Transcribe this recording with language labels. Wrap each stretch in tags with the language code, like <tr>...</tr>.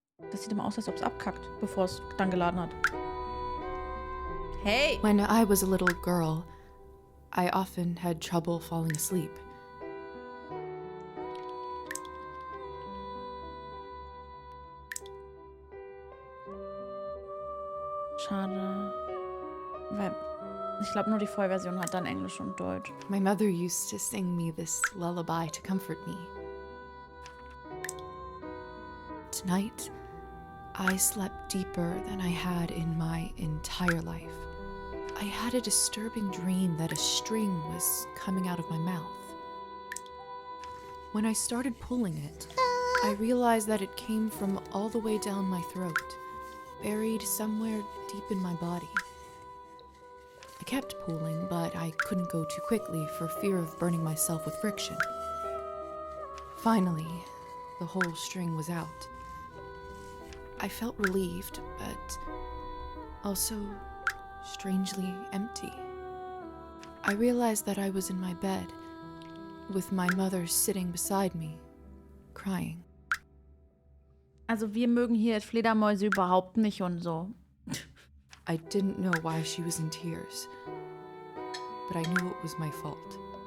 <de>Das sieht immer aus, als ob es abkackt, bevor es dann geladen hat. Hey!</de> <en>When I was a little girl, I often had trouble falling asleep.</en> <de>Schade. Weil ich glaube, nur die Vollversion hat dann Englisch und Deutsch.</de> <en>My mother used to sing me this lullaby to comfort me. Tonight, I slept deeper than I had in my entire life. I had a disturbing dream that a string was coming out of my mouth. When I started pulling it, I realized that it came from all the way down my throat, buried somewhere deep in my body. I kept pulling, but I couldn't go too quickly for fear of burning myself with friction. Finally, the whole string was out. I felt relieved, but also strangely empty. I realized that I was in my bed, with my mother sitting beside me, crying.</en> <de>Also wir mögen hier Fledermäuse überhaupt nicht und so.</de> <en>I didn't know why she was in tears, but I knew it was my fault.</en>